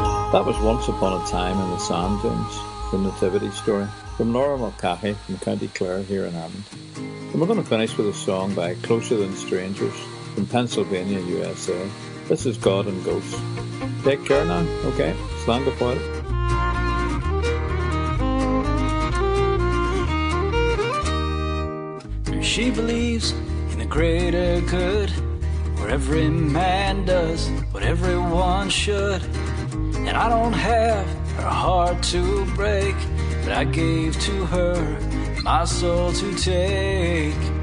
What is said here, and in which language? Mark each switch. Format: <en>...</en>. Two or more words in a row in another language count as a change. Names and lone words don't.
<en>That was Once Upon a Time in the Sand Dunes, the nativity story, from Laura Mulcahy from County Clare here in Ireland. And we're going to finish with a song by Closer Than Strangers from Pennsylvania, USA. This is God and Ghosts. Take care now,</en> <ga>okay? Slán go fóill.</ga> <en>She believes in the greater good, where every man does what everyone should. And I don't have her heart to break, but I gave to her my soul to take.</en>